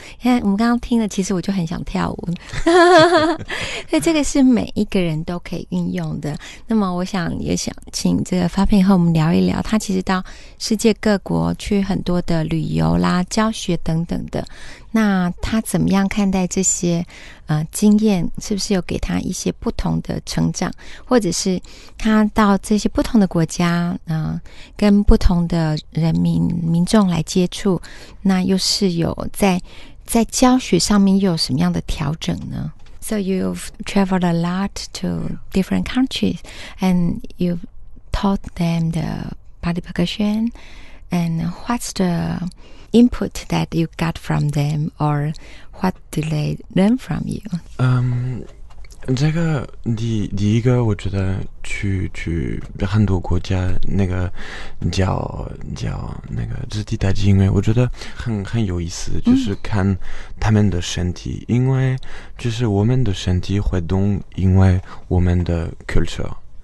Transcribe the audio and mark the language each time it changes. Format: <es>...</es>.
<zh>因为我们刚刚听了，其实我就很想跳舞，所以这个是每一个人都可以运用的。那么我也想请这个Fabien和我们聊一聊，他其实到世界各国去很多的旅游啦、教学等等的，那他怎么样看待这些经验？是不是有给他一些不同的成长，或者是他到这些不同的国家跟不同的民众来接触，那又是有在教学上面又有什么样的调整呢？</zh> <en>So you've traveled a lot to different countries and you've taught them the body percussion, and what's the input that you got from them, or what do they learn from you?</en> <zh>这个第一个我觉得去很多国家那个叫那个肢体打击音乐，我觉得很有意思，就是看他们的身体，因为就是我们的身体会动，因为我们的 culture。</zh>